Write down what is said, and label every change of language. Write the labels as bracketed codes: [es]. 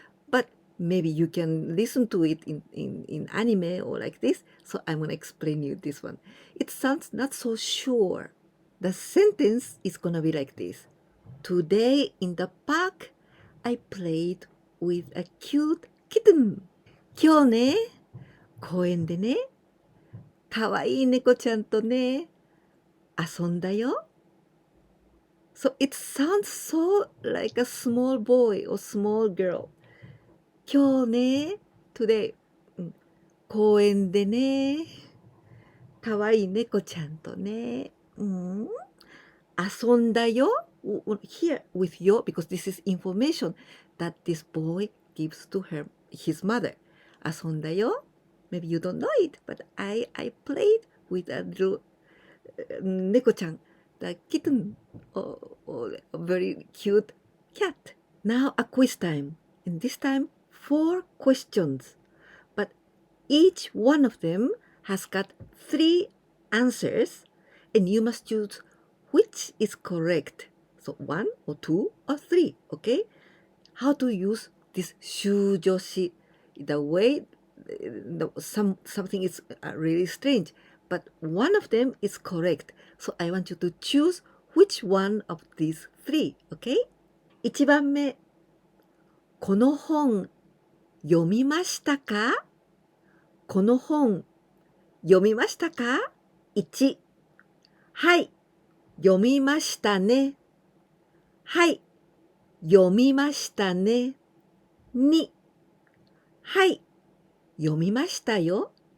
[en] But maybe you can listen to it in anime or like this. So I'm gonna explain you this one. It sounds not so sure. The sentence is gonna be like this. Today in the park, I played with a cute kitten. [ja] 今日ね、公園でね、かわいい猫ちゃんとね、遊んだよ。 [en] So it sounds so like a small boy or small girl. [ja] 今日ね、today、公園でね、かわいい猫ちゃんとね、遊んだよ。 [en] Here with yo because this is information that this boy gives to his mother. [ja] 遊んだよ。 [en] Maybe you don't know it, but I played with a little 猫ちゃん, the kitten, or a very cute cat. Now a quiz time. And this time 4 questions. But each one of them has got 3 answers, and you must choose which is correct. So 1 or 2 or 3, okay? How to use this 修助詞, the way something is really strange, but one of them is correct. So I want you to choose which one of these 3, okay? [ja] 1番目、この本読みましたか？この本読みましたか？1、はい、読みましたね。はい、読みましたね。2、はい、読みましたよ。